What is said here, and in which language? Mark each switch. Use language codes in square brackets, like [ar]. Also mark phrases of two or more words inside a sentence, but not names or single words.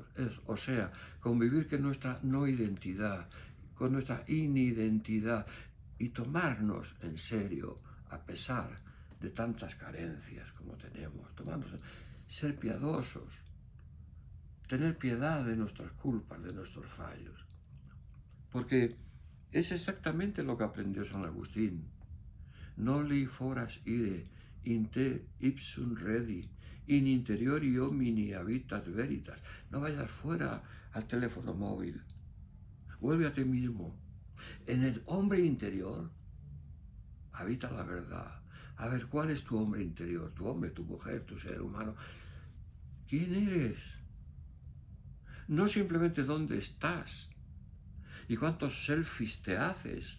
[es] O sea, convivir con nuestra no identidad, con nuestra inidentidad y tomarnos en serio a pesar de tantas carencias como tenemos, ser piadosos, tener piedad de nuestras culpas, de nuestros fallos. Porque es exactamente lo que aprendió San Agustín. [la] Noli foras ire, in te ipsum redi, in interiori homini habitat veritas. [es] No vayas fuera al teléfono móvil. Vuelve a ti mismo. En el hombre interior habita la verdad. A ver, ¿cuál es tu hombre interior? Tu hombre, tu mujer, tu ser humano. ¿Quién eres? No simplemente dónde estás y cuántos selfies te haces.